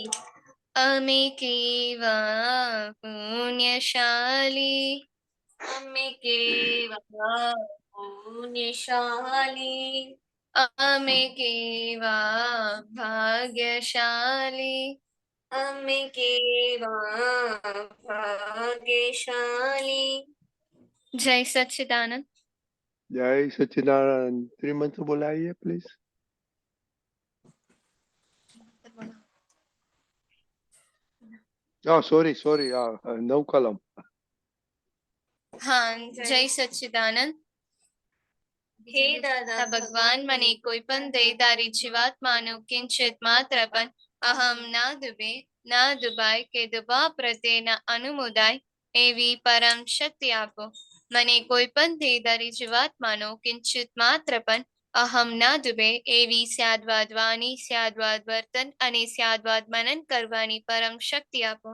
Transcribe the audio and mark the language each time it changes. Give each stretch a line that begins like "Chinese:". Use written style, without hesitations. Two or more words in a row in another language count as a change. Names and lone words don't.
Gujarati: અમે કેવા પુણ્યશાલી, અમે કેવા પુણ્યશાલી, અમે કેવા ભાગ્યશાલી, અમે કેવા ભાગ્યશાલી. જય સચ્ચિદાનંદ.
Hindi: जय सच्चिदानंद। त्रिमंत्र बोलाइए प्लीज।
English: sorry sorry
Hindi: नव कलम। हाँ, जय सच्चिदानंद।
Gujarati: हे दादा भगवान મને કોઈ પણ દેહધારી જીવાત્માનું કિંચિત માત્ર પણ અહમ ના દુબે ના દુબાય કે દુબા પ્રત્યેના અનુમોદાય એવી પરમ શક્તિ આપો. મને કોઈ પણ દેહધારી જીવાત્માનો કિંચિત માત્ર પણ અહમ ના દુબે એવી સ્યાદવાદ વાણી, સ્યાદવાદ વર્તન અને સ્યાદવાદ મનન કરવાની પરમ શક્તિ આપો.